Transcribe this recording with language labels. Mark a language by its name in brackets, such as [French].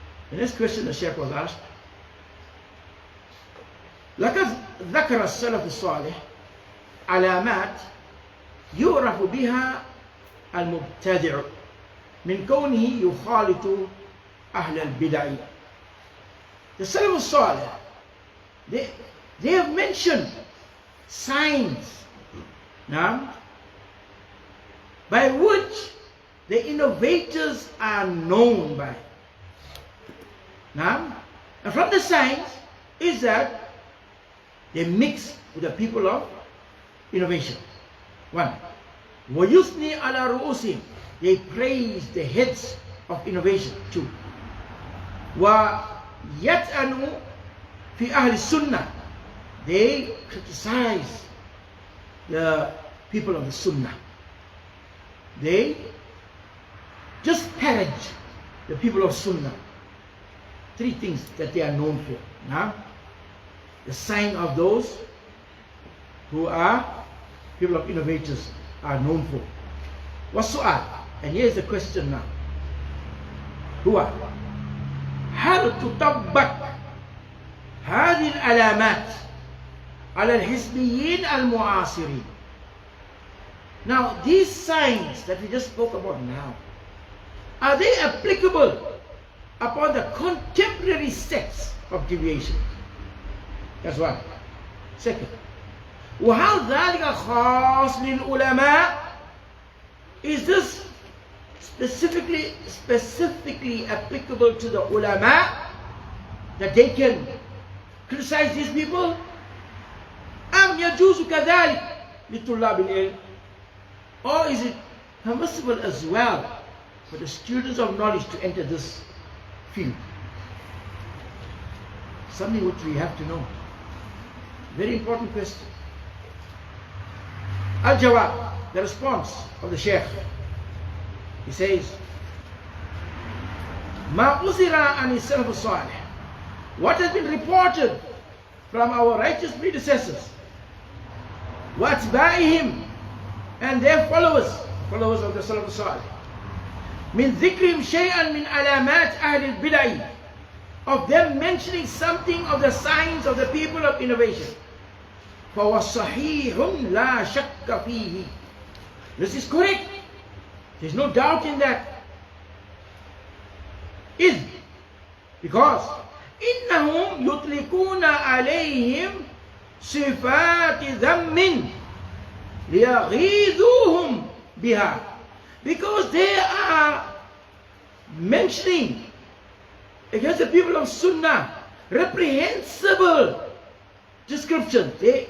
[English] The next question the Shaykh was asked, [Arabic] لقد ذكر السلف الصالح علامات يعرف بها المبتدع من كونه يخالط أهل البدع. [English] The Salaf al-Salih, they have mentioned signs now by which the innovators are known by. Now, and from the signs is that they mix with the people of innovation. One, [Arabic] وَيُثْنِي عَلَى رُؤُوسِهِمْ, [English] they praise the heads of innovation. Two, [Arabic] وَيَتْأَنُوا فِي أَهْلِ السُّنَّةِ, [English] they criticize the people of the Sunnah. They just disparage the people of Sunnah. three things that they are known for. Now, the sign of those who are people of innovators are known for. [Arabic] والسؤال, [English] and here's the question now. [Arabic] هو هل تطبق هذه العلامات على الحزبيين المعاصرين? [English] Now, these signs that we just spoke about now, are they applicable upon the contemporary sects of deviation? That's one. Second, [Arabic] وهل ذلك خاص للعلماء? [English] Is this specifically applicable to the ulama, that they can criticize these people? [Arabic] أم يجوز كذلك لطلاب العلم? [English] Or is it permissible as well for the students of knowledge to enter this field? Something which we have to know. Very important question. Al-Jawab, the response of the Shaykh. He says, [Arabic] ما أُثِرَ عن السلف الصالح, [English] what has been reported from our righteous predecessors, [Arabic] وَأَتْبَاعِهِمْ, [English] and their followers of the Salaf al-Salih, [Arabic] مِنْ ذِكْرِهِمْ شَيْئًا مِنْ عَلَامَاتِ أَهْلِ الْبِدَعِ, [English] of them mentioning something of the signs of the people of innovation. [Arabic] فَوَصَّحِيحٌ لَا شَكَّ فِيهِ, [English] this is correct. There's no doubt in that. Is because [Arabic] إِنَّهُمْ يُطْلِقُونَ عَلَيْهِمْ صِفَاتِ ذَمٍّ لِيَغِيظُوهُمْ بِهَا, [English] because they are mentioning against the people of Sunnah reprehensible descriptions.